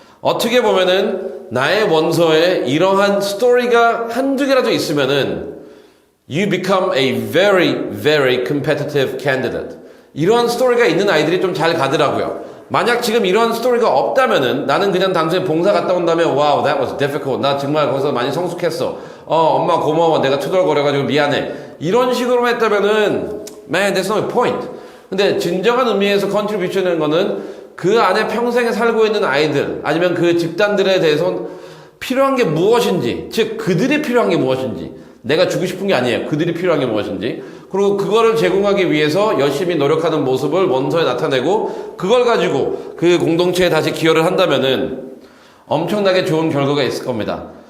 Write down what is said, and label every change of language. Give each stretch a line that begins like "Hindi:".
Korean: 어떻게 보면은 나의 원서에 이러한 스토리가 한두 개라도 있으면은
English: you become a very, very competitive candidate.
Korean: 이러한 스토리가 있는 아이들이 좀 잘 가더라고요. 만약 지금 이러한 스토리가 없다면은 나는 그냥 단순히 봉사 갔다 온 다음에
English: wow, that was difficult.
Korean: 나 정말 거기서 많이 성숙했어. 엄마 고마워. 내가 투덜거려가지고 미안해. 이런 식으로 했다면은
English: man, there's no point.
Korean: 근데 진정한 의미에서 컨트리뷰션이라는 거는 그 안에 평생에 살고 있는 아이들, 아니면 그 집단들에 대해서 필요한 게 무엇인지, 즉 그들이 필요한 게 무엇인지, 내가 주고 싶은 게 아니에요. 그들이 필요한 게 무엇인지, 그리고 그거를 제공하기 위해서 열심히 노력하는 모습을 원서에 나타내고, 그걸 가지고 그 공동체에 다시 기여를 한다면은 엄청나게 좋은 결과가 있을 겁니다.